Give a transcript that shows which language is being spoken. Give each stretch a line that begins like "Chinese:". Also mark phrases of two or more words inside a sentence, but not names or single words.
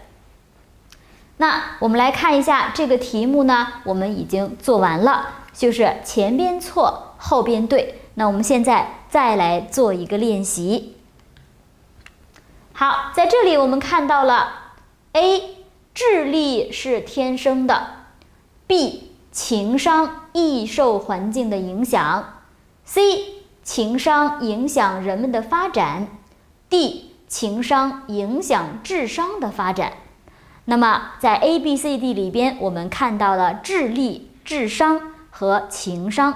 Chinese: 那我們來看一下這個題目呢，我們已經做完了，就是前邊錯，後邊對。那我們現在再來做一個練習。好，在這裡我們看到了 A，智力是天生的， B， 情商易受環境的影響， C， 情商影響人們的發展， D， 情商影響智商的發展。那麼在 A、B、C、D 裡邊，我們看到了智力、智商和情商。